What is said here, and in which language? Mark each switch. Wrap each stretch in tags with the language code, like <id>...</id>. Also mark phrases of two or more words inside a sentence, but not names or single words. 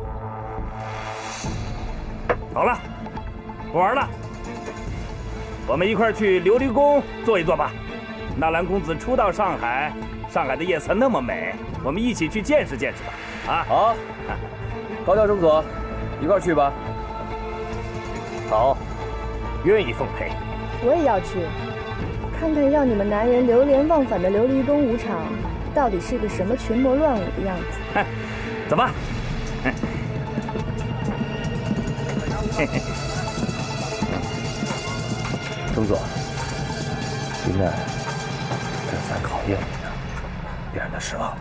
<zh>好了，不玩了，我們一塊兒去琉璃宮坐一坐吧。納蘭公子初到上海，上海的夜色那麼美，我們一起去見識見識吧。啊，好，高橋中佐，一塊兒去吧。好，願意奉陪。我也要去，看看讓你們男人流連忘返的琉璃宮舞場，到底是個什麼群魔亂舞的樣子。走吧。中佐，林奈这算考驗你的，別讓他失望。</zh>